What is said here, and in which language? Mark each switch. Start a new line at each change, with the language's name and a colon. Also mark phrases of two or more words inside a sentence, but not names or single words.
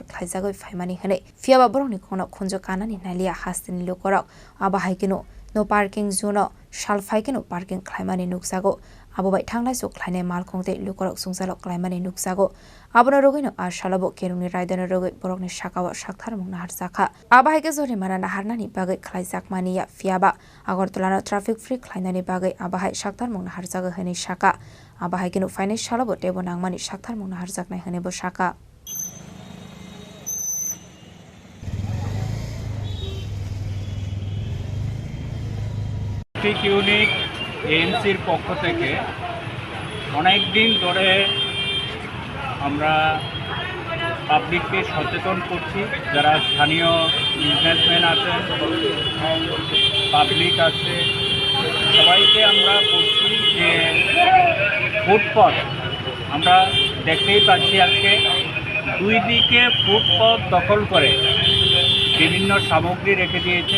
Kok Borok: khlaijagoi faimani hane fiaba borokni kono khunjo kanani nalia hastini lokorok abahiki no
English: parking zone
Kok Borok: shalfaikino parking khlaimani nuksago abobai thanglai so khlaine malkhongte lukorok sungsalok khlaimani nuksago abono rogino ashalabo kerungni raidana rogoi borokni shakawa shakthar mungna harjakha abahaike jori mana naharnani bagai khlaijakmani ya fiaba agartala
English: traffic free
Kok Borok: khlainani bagai abahai shakthar mungna harjaga hani shaka abahaikino finance shalabo tebo nangmani shakthar mungna harjaknai hani bo shaka
English: traffic unit
Bangla: এএমসির পক্ষ থেকে অনেক দিন ধরে আমরা পাবলিককে সচেতন করছি যারা স্থানীয় বিজনেসম্যান আছেন পাবলিক আছে সবাইকে আমরা বলছি যে ফুটপাথ আমরা দেখতেই পাচ্ছি আজকে দুই দিকে ফুটপাথ দখল করে বিভিন্ন সামগ্রী রেখে দিয়েছে।